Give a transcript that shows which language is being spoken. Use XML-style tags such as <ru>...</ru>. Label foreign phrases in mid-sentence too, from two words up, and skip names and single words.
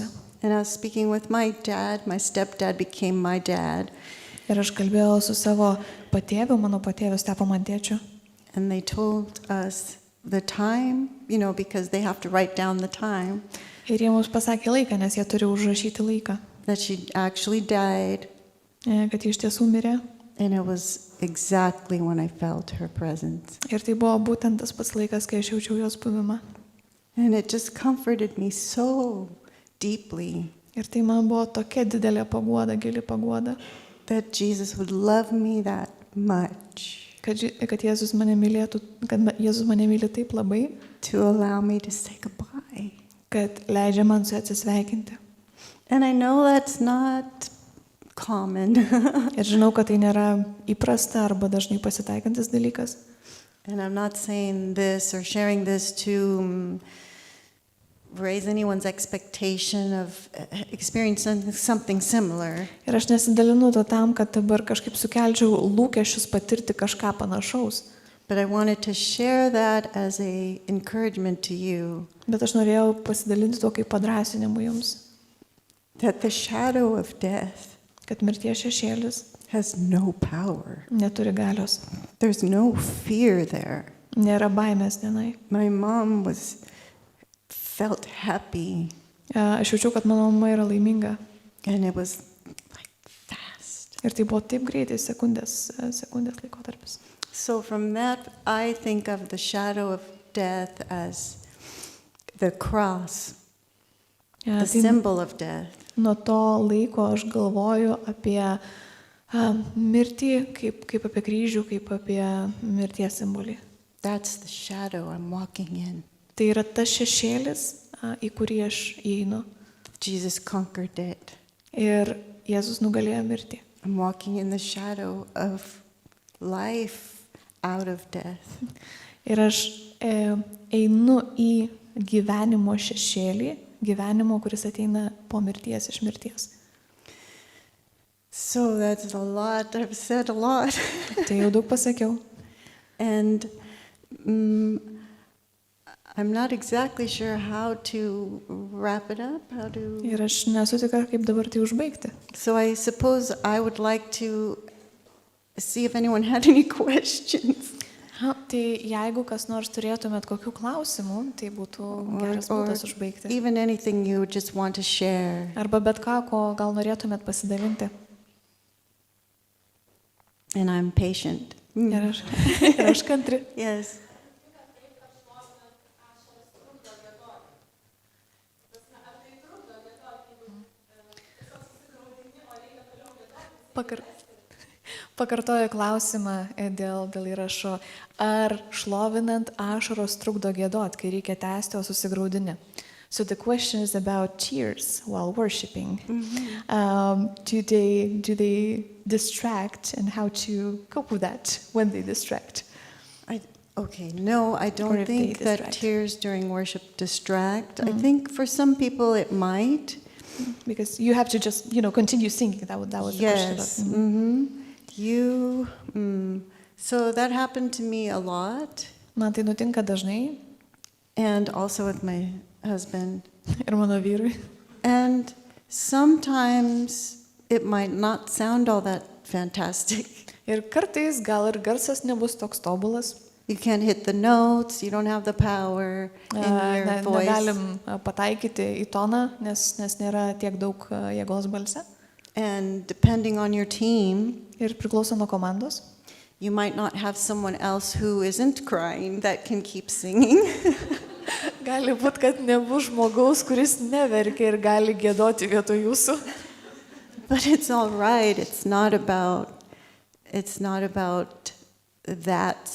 <en>And I was speaking with my dad. My stepdad became my dad.</en> <lt>Ir aš kalbėjau su savo patėviu, mano patėvis tapo man tėčiu.</lt> <en>And they told us the time, because they have to write down the time.</en> <lt>Ir jie mums pasakė laiką, nes jie turi užrašyti laiką.</lt> <en>That she actually died.</en> <lt>Kad ji iš tiesų mirė.</lt> <en>And it was exactly when I felt her presence.</en> <lt>Ir tai buvo būtent tas pats laikas, kai aš jaučiau jos buvimą.</lt> <en>And it just comforted me so deeply.</en> <lt>Ir tai man buvo tokia didelė paguoda, gili paguoda.</lt> <en>That Jesus would love me that much.</en> <lt>Kad Jėzus mane mylėtų, kad Jėzus mane myli taip labai.</lt> <en>To allow me to say goodbye.</en> <lt>Kad leidžia man su atsisveikinti.</lt> <en>And I know that's not common.</en> <lt>Ir žinau, kad tai nėra įprasta arba dažnai pasitaikantis dalykas.</lt> <en>And I'm not saying this or sharing this to raise anyone's expectation of experiencing something similar.</en> <lt>Ir aš nesidalinu to tam, kad dabar kažkaip sukelčiau lūkesčius patirti kažką panašaus.</lt> <en>But I wanted to share that as a encouragement to you.</en> <lt>Bet aš norėjau pasidalinti to kaip padrąsinimu jums.</lt> <en>That the shadow of death</en> <lt>kad mirties šešėlis</lt> <en>has no power.</en> <lt>Neturi galios.</lt> <en>There's no fear there.</en> <lt>Nėra baimės tenai.</lt> <en>My mom felt happy.</en> <lt>Aš jaučiau, kad mano mama yra laiminga.</lt> <en>And it was like fast.</en> <lt>Ir tai buvo taip greitai, sekundės laikotarpis.</lt> <en>So from that, I think of the shadow of death as the cross, the symbol of death.</en> <lt>Nuo to laiko aš galvoju apie mirtį, kaip apie kryžių, kaip apie mirties simbolį.</lt> <en>That's the shadow I'm walking in.</en> <lt>Tai yra tas šešėlis, į kurį aš įeinu.</lt> <en>Jesus conquered it.</en> <lt>Ir Jėzus nugalėjo mirtį.</lt> <en>I'm walking in the shadow of life out of death.</en> <lt>Ir aš einu į gyvenimo šešėlį, gyvenimo, kuris ateina po mirties, iš mirties.</lt> <en>So that's a lot. I've said a lot.</en> <lt>Tai jau daug pasakiau.</lt> <en>And I'm not exactly sure how to wrap it up.</en> <lt>Ir aš nesu tikra, kaip dabar tai užbaigti.</lt> <en>So I suppose I would like to see if anyone had any questions.</en> <lt>Tai jeigu kas nors turėtumėt kokių klausimų, tai būtų geras būdas užbaigti.</lt> <en>Even anything you just want to share.</en> <lt>Arba bet ką, ko gal norėtumėt pasidalinti.</lt> <en>And I'm patient.</en> <lt>Ir aš kantri.</lt> <en>Yes.</en> <lt>Pakartoju klausimą dėl įrašo. Ar šlovinant ašaros trukdo giedot, kai reikia tęsti, o susigraudini?</lt> <en>So the question is about tears while worshiping. Do they distract, and how to cope with that when they distract? No, I don't think that tears during worship distract. I think for some people it might. Because you have to just, continue singing. That was the question. Yes. Mm-hmm. So that happened to me a lot,</en> <lt>Man tai nutinka dažnai</lt> <en>and also with my husband.</en> <lt>ir mano vyrui.</lt> <en>And sometimes it might not sound all that fantastic.</en> <lt>Ir kartais gal ir garsas nebus toks tobulas.</lt> <en>You can't hit the notes, you don't have the power in your voice.</en> <lt>Negalim pataikyti į toną, nes nėra tiek daug jėgos balse.</lt> <en>And depending on your team,</en> <lt>Ir priklauso nuo komandos.</lt> <en>you might not have someone else who isn't crying that can keep singing.</en> <lt>Gali būt, kad nebus žmogaus, kuris neverkia ir gali giedoti vietoj jūsų.</lt> <en>But it's all right. It's not about that.</en>